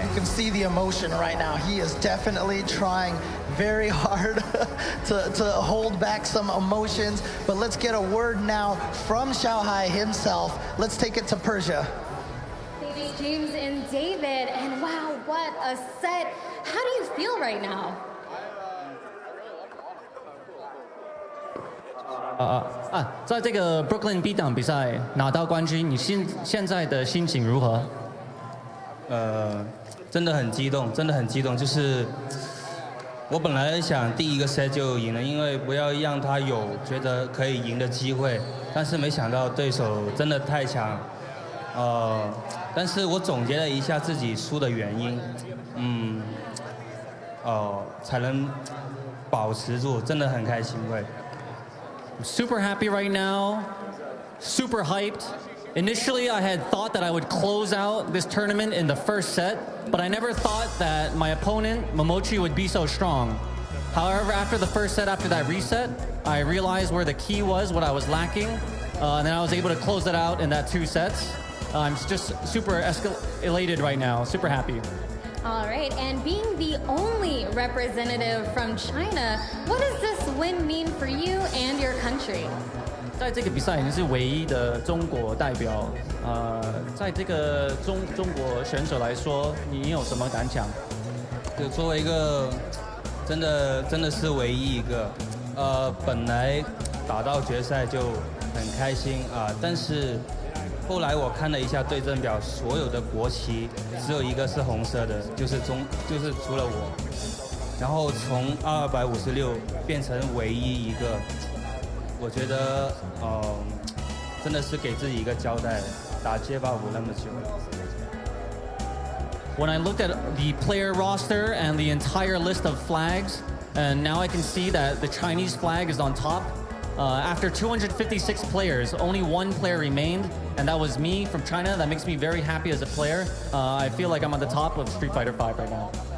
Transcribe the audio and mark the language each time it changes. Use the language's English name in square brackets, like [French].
[English] You can see the emotion right now. He is definitely trying very hard to hold back some emotions. But let's get a word now from Xiao himself. Let's take it to Persia. Ladies, James and David, and wow, what a set. How do you feel right now? [Chinese] 在这个 Brooklyn Beatdown 比赛拿到冠军，你现在的心情如何？真的很激动，真的很激动。就是我本来想第1个 set 就赢了，因为不要让他有觉得可以赢的机会，但是没想到对手真的太强。但是我总结了一下自己输的原因，才能保持住，真的很开心会。 [English] Super happy right now, super hyped. Initially, I had thought that I would close out this tournament in the first set, but I never thought that my opponent, Momochi, would be so strong. However, after the first set, after that reset, I realized where the key was, what I was lacking, and then I was able to close it out in that 2 sets. I'm just super elated right now, super happy. All right, and being the only representative from China, what does this win mean for you and your country? [Chinese] 在这个比赛，你是唯一的中国代表。在这个中国选手来说，你有什么感想？就作为一个真的是唯一一个，本来打到决赛就很开心啊，但是。后来我看了一下对阵表，所有的国旗只有一个是红色的，就是除了我。然后从256变成唯一一个，我觉得真的是给自己一个交代，打街霸舞那么久。 [English] When I looked at the player roster and the entire list of flags, and now I can see that the Chinese flag is on top. After 256 players, only 1 player remained, and that was me from China. That makes me very happy as a player. I feel like I'm on the top of Street Fighter V right now.